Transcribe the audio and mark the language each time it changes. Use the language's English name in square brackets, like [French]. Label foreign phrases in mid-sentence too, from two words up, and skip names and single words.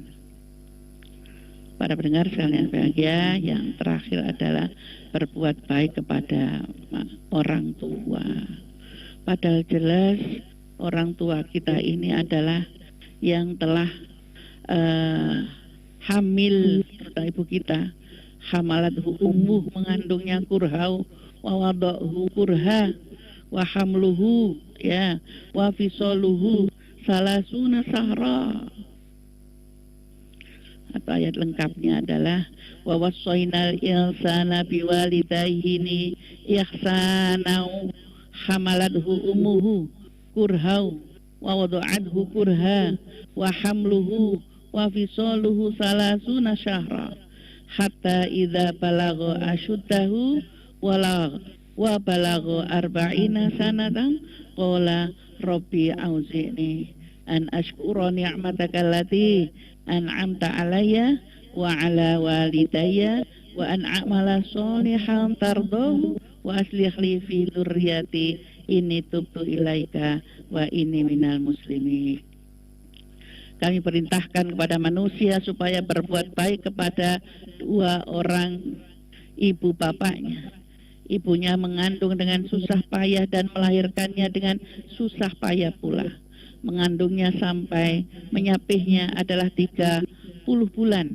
[Indonesian] Para pendengar sekalian bahagia, yang terakhir adalah berbuat baik kepada orang tua. Padahal jelas orang tua kita ini adalah yang telah hamil, kata ibu kita, [Arabic] حملته أمه, mengandungnya كرها ووضعته كرها وحمله ya, وفصاله ثلاثون شهرا. [Indonesian] atau ayat lengkapnya adalah [Arabic] ووصينا الإنسان بوالديه إحسانا حملته أمه كرها ووضعته كرها وحمله وفصاله ثلاثون شهرا حتى إذا بلغ أشده وبلغ أربعين سنة قال رب أوزعني أن أشكر نعمتك التي أنعمت علي وعلى والدي وأن أعمل صالحا ترضاه وأصلح لي في ذريتي إني تبت إليك وإني من المسلمين. [Indonesian] Kami perintahkan kepada manusia supaya berbuat baik kepada dua orang ibu bapaknya. Ibunya mengandung dengan susah payah dan melahirkannya dengan susah payah pula. Mengandungnya sampai menyapihnya adalah 30 bulan.